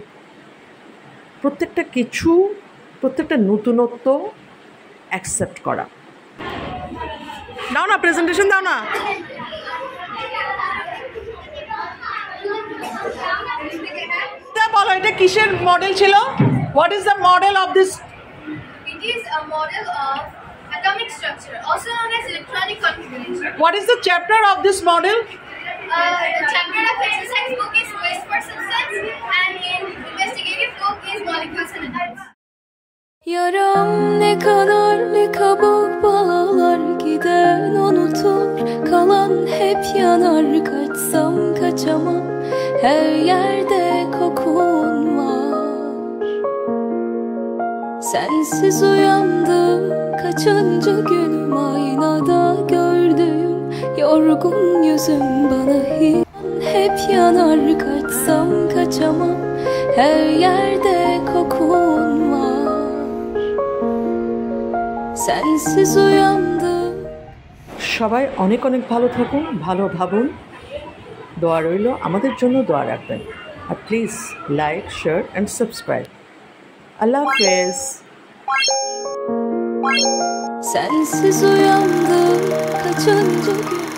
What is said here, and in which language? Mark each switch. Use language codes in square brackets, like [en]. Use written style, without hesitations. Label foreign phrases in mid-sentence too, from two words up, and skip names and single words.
[bn] প্রত্যেকটা কিছু, প্রত্যেকটা নতুনত্ব অ্যাকসেপ্ট করা। দাও না, প্রেজেন্টেশন দাও না। বলো, এটা কিসের মডেল ছিল? [en] What is the model of this? It is a model of atomic structure, also known as electronic configuration. What is the chapter of this model? The chapter of exercise book is Quest for Substance, and in investigative book is Molecules and Atoms. [tr] Yaram ne kadar ne kabuk bağlar giden unutur, kalan hep yanar. Kaçsam kaçamam, her yerde kokun var. Sensiz uyandım, kaçıncı günüm aynada gördüm. Yorgun yüzüm bana hep yanar. Kaçsam kaçamam, her yerde kokun var. Sensiz uyandım. [bn] সবাই অনেক অনেক ভালো থাকুন, ভালো ভাবুন। দোয়া রইল, আমাদের জন্য দোয়া রাখবেন। আর প্লিজ [en] like, share and subscribe. [bn] আল্লাহ হাফেজ। [tr] Sensiz uyandım, kaçıncı gün